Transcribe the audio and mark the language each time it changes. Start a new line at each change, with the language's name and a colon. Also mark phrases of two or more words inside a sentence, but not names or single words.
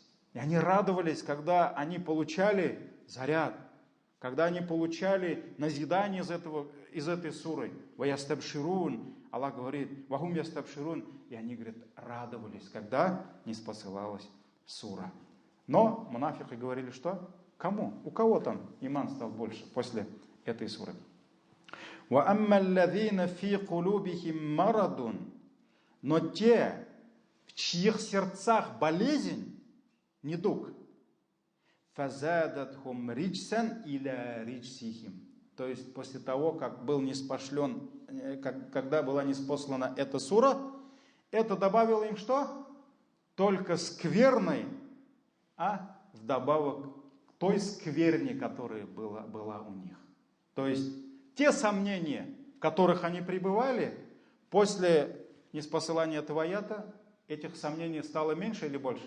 Russian: И они радовались, когда они получали заряд, когда они получали назидание из этой суры. Ваястабширун, Аллах говорит,
Arabic: وهم يستبشرون,
Russian: и они, говорят, радовались, когда не спосылалась сура. Но мунафики говорили, что? Кому? У кого там иман стал больше после этой суры?
Arabic: وَأَمَّا الَّذِينَ فِي قُلُوبِهِمْ مَرَضٌ.
Russian: Но те, в чьих сердцах болезнь, недуг,
Arabic: فَزَادَتْهُمْ رِجْسًا إِلَى رِجْسِهِمْ.
Russian: То есть после того, как был ниспошлен, когда была ниспослана эта сура, это добавило им что? Только скверной, вдобавок к той скверне, которая была у них. То есть те сомнения, в которых они пребывали, после ниспосылания этого аята, этих сомнений стало меньше или больше?